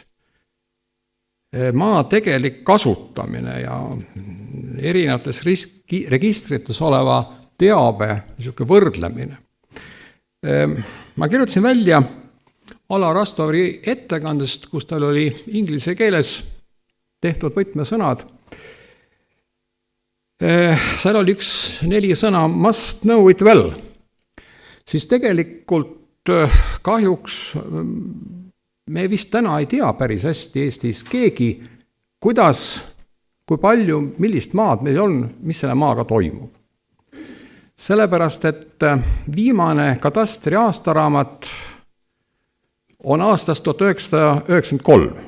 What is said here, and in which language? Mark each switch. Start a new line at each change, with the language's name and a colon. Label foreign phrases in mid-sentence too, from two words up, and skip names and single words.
Estonian: maa tegelik kasutamine ja erinevates registrites oleva teabe võrdlemine. Ma kirjutasin välja Alar Astovi ettekandest, kus tal oli inglise keeles tehtud võtmesõnad. Seal oli 4 sõna
English: must know it well.
Estonian: Siis tegelikult kahjuks me vist täna ei tea päris hästi Eestis keegi, kuidas, kui palju, millist maad meil on, mis selle maaga toimub. Sellepärast, et viimane katastri aastaraamat on aastast 1993.